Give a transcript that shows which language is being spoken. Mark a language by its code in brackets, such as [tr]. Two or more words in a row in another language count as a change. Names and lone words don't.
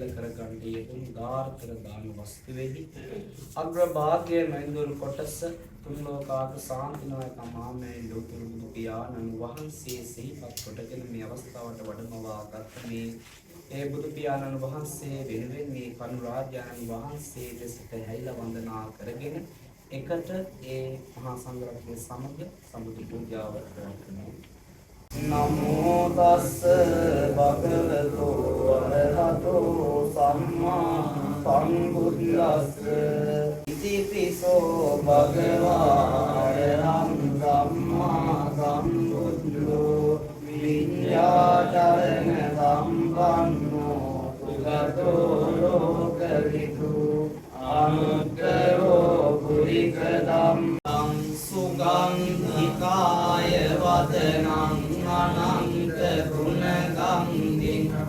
[si] කරගන්න යෙදුණු උදාාරතර දාන වස්තුවේදී අග්‍රභාග්‍ය මහින්දුරු කොටස තුන් ලෝකාග සාන්තිනායක මාමේ ලෝතුරු බුදු පියාණන් වහන්සේ සිහිපත් කොටගෙන මේ අවස්ථාවට වඩමවා ගත්ත මේ ඒ බුදු පියාණන් වහන්සේ වෙනුවෙන් මේ කනු රාජානන් වහන්සේ දෙසට හැයිලා වන්දනා කරගෙන එකට ඒ මහා සංඝරත්නය සමග සම්බුදු පූජාව කරනවා. [pi] නමෝ තස්ස භගවතෝ අරහතෝ සම්මා සම්බුද්දස්ස ඉතිපිසෝ භගවා අරහං සම්මා සම්බුද්ධෝ විඤ්ඤාචරණ සම්පන්නෝ සුගතෝ ලෝකවිදු අනුත්තරෝ පුරික ධම්මං සුගන්ධිකාය වදනං අනන්ත ගුණගන්ධින්